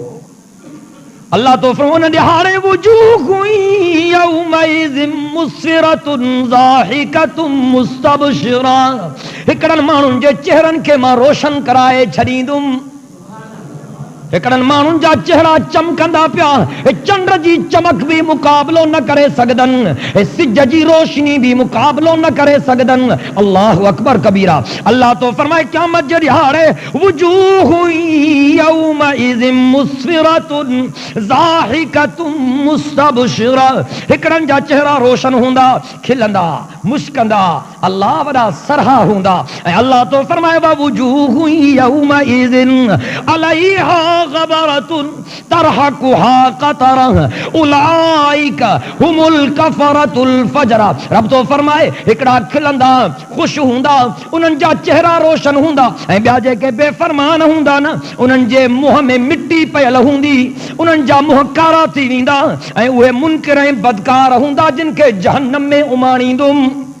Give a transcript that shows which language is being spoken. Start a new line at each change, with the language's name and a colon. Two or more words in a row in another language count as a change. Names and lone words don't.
Sindhi: अल्लाह तो फरमाए उन ॾिहाड़े
Arabic: وجوه يومئذ مسفرة ضاحكة مستبشرة,
Sindhi: हिकिड़नि माण्हुनि जे चेहरनि खे मां रोशन कराए छॾींदुमि। हिकड़नि माण्हुनि जा चेहरा चमकंदा पिया, चंड जी चमक भी मुकाबलो न करे सघदनि, सिज जी रोशनी भी मुकाबलो न करे सघदनि।
Arabic: الله أكبر كبيرا.
Sindhi: अल्लाह तो फरमाए क़यामत जे ॾिहाड़े
Arabic: وجوه يومئذ مسفرة ضاحكة مستبشرة,
Sindhi: हिकड़नि जा चेहरा रोशन हूंदा, खिलंदा, मुस्कंदा, अल्लाह वॾा सरहा हूंदा। ऐं अल्लाह तो फरमाए
Arabic: وجوه يومئذ عليها غبرة ترهقها قترة أولئك هم الكفرة الفجرة.
Sindhi: रब तो फरमाए हिकड़ा खिलंदा, खुश हूंदा, उन्हनि जा चेहरा रोशन हूंदा, ऐं ॿिया जेके बेफ़रमान हूंदा न, उन्हनि जे मुंहं में मिटी पयल हूंदी, उन्हनि जा मुंह कारा थी वेंदा, ऐं उहे मुनकिर ऐं बदकार हूंदा जिन खे जहन्नम में उमाणींदुमि।